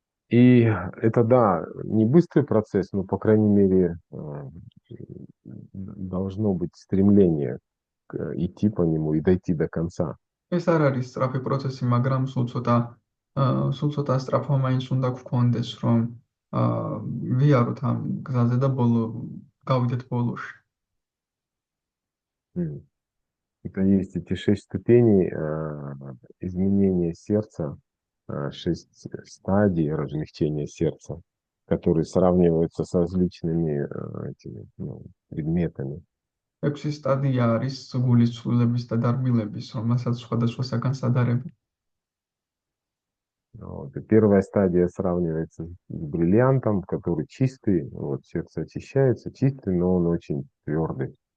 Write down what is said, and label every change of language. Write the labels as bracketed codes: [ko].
[ru] И это, да, не быстрый процесс, но, по крайней мере, должно быть стремление идти по нему и дойти до конца. [ka] ეს არ არის სწრაფი პროცესი, მაგრამ სულ ცოტა სწრაფვა მაინც უნდა გვქონდეს, რომ ვიაროთ ამ გზაზე და გავიდეთ ბოლოში. [ru] Это есть эти 6 ступеней изменения сердца, 6 стадий размягчения сердца, которые сравниваются с различными этими, ну, предметами. [ka] 6 სტადია არის გულის ცვლილებების და დარბილების, რომელსაც სხვადასხვა საგანსადარები. [ru] Вот. И первая стадия сравнивается с бриллиантом, который чистый, вот сердце очищается, чистый, но он очень твердый.